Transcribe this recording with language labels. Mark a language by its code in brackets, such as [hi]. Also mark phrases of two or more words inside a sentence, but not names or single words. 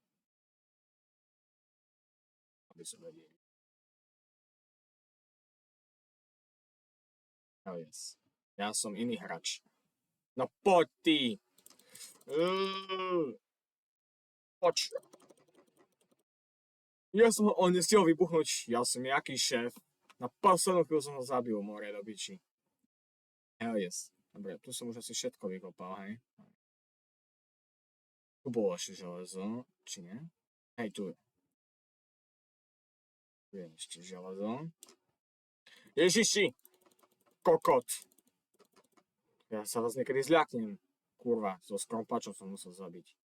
[sk] Aby som vedel. [en] Oh yes. [sk] Ja som iný hráč. No poď ty. Poď. On nestiel vybuchnúť. Ja som jaký šéf. Na poslednú chvíľu som ho zabil, more do biči. [en] Hell yes. [sk] Dobre, tu som už asi všetko vykopal, hej. Tu bolo ešte železo, či nie? Hej, tu je. Tu je ešte železo. Ježiši! Kokot! Ja sa vás niekedy zľaknem. Kurva, so skrompačom som musel zabiť.